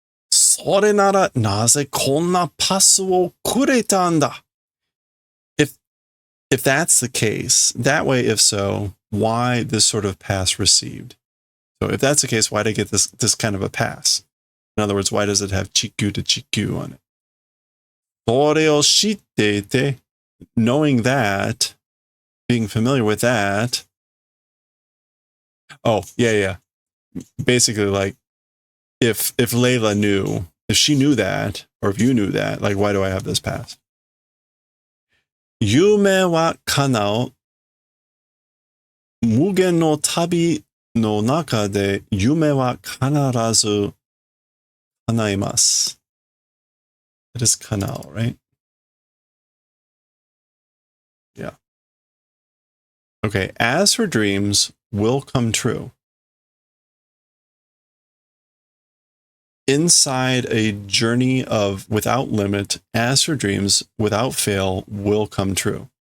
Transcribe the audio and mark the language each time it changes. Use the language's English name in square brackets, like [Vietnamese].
[Japanese] それならなぜこんなパスをくれたんだ? [English] If that's the case, that way, if so, why this sort of pass received? So if that's the case, why did I get this kind of a pass? In other words, why does it have Chikyu to Chikyu on it? [Japanese] それを知っていて, [English] knowing that, being familiar with that. Oh, yeah. Basically, like, if Layla knew, if she knew that, or if you knew that, like, why do I have this pass? [Japanese] 夢は叶う。無限の旅の中で夢は必ず叶います。 [English] It is 叶う, right? Yeah. Okay, as her dreams will come true. Inside a journey of without limit, as her dreams without fail will come true.